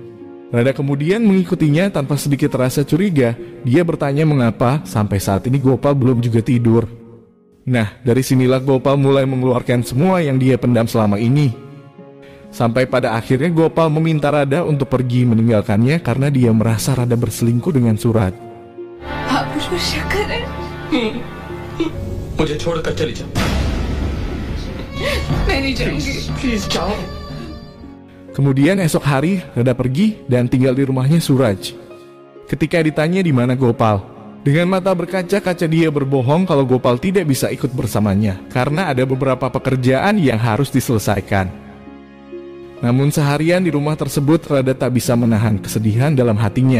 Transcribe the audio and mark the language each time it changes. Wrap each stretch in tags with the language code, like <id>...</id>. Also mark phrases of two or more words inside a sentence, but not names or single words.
<id>Radha kemudian mengikutinya tanpa sedikit rasa curiga. Dia bertanya mengapa sampai saat ini Gopal belum juga tidur. Nah, dari sinilah Gopal mulai mengeluarkan semua yang dia pendam selama ini. Sampai pada akhirnya Gopal meminta Radha untuk pergi meninggalkannya karena dia merasa Radha berselingkuh dengan Suraj.</id> <hi>आप मुझ पर शक कर रहे हैं? मुझे छोड़कर चली जा। मैं नहीं जाऊंगी। प्लीज जाओ।</hi> <id>Kemudian esok hari, Radha pergi dan tinggal di rumahnya Suraj. Ketika ditanya di mana Gopal, dengan mata berkaca-kaca dia berbohong kalau Gopal tidak bisa ikut bersamanya karena ada beberapa pekerjaan yang harus diselesaikan. Namun seharian di rumah tersebut, Radha tak bisa menahan kesedihan dalam hatinya.</id>